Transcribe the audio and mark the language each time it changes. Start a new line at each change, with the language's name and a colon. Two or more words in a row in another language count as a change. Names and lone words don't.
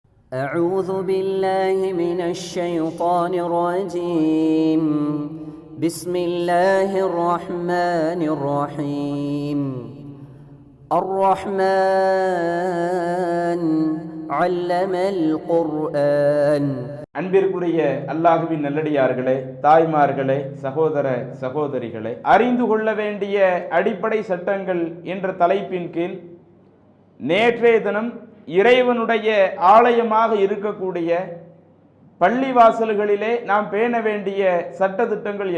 Arabic: أعوذ بالله من الشيطان الرجيم بسم الله الرحمن الرحيم الرحمن علم القرآن.
Tamil: அன்பிற்குரிய அல்லாஹ்வின் நல்லடியார்களே, தாய்மார்களே, சகோதர சகோதரிகளே, அறிந்து கொள்ள வேண்டிய அடிப்படை சட்டங்கள் என்ற தலைப்பின் கீழ் நேற்றைய தினம் இறைவனுடைய ஆலயமாக இருக்கக்கூடிய பள்ளிவாசல்களிலே நாம் பேண வேண்டிய சட்ட திட்டங்கள்